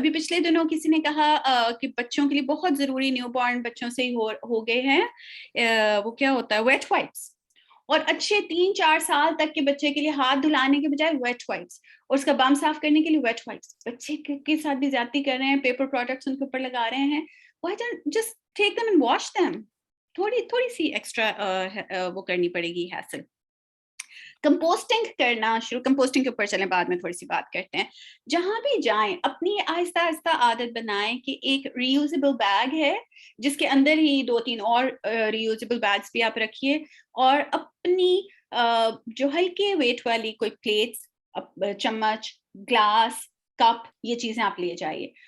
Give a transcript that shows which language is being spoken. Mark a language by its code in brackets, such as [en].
[ur] ابھی پچھلے دنوں کسی نے کہا کہ بچوں کے لیے بہت ضروری, نیو بورن بچوں سے ہی ہو گئے ہیں, وہ کیا ہوتا ہے, ویٹ وائپس. اور اچھے 3-4 سال تک کے بچے کے لیے ہاتھ دھلانے کے بجائے ویٹ وائپس, اور اس کا بم صاف کرنے کے لیے ویٹ وائپس. بچے کے ساتھ بھی زیادتی کر رہے ہیں, پیپر پروڈکٹس ان کے اوپر لگا رہے ہیں. [en] Why don't just take them and wash them? [ur] تھوڑی سی ایکسٹرا وہ کرنی پڑے گی حاصل. کمپوسٹنگ کرنا شروع, کمپوسٹنگ کے اوپر چلیں بعد میں تھوڑی سی بات کرتے ہیں. جہاں بھی جائیں اپنی آہستہ آہستہ عادت بنائیں کہ ایک ری یوزیبل بیگ ہے جس کے اندر ہی 2-3 اور ری یوزیبل بیگس بھی آپ رکھیے, اور اپنی جو ہلکے ویٹ والی کوئی پلیٹس, چمچ, گلاس, کپ, یہ چیزیں آپ لے جائیے.